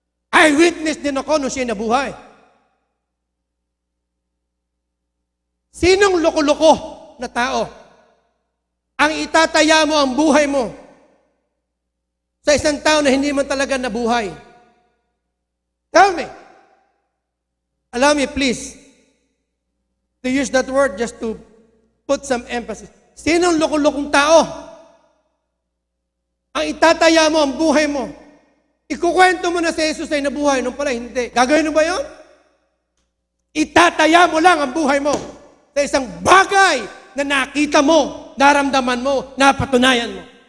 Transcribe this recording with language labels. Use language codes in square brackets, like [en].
[tl] Eyewitness din ako nung siya nabuhay. Sinong loko-loko na tao ang itataya mo ang buhay mo sa isang tao na hindi man talaga nabuhay? [en] Tell me. Allow me please to use that word just to put some emphasis. [tl] Sinong loko-lokong tao ang itataya mo ang buhay mo? Ikukwento mo na si Jesus ay nabuhay, nung pala hindi. Gagawin mo ba yun? Itataya mo lang ang buhay mo sa isang bagay na nakita mo, naramdaman mo, napatunayan mo.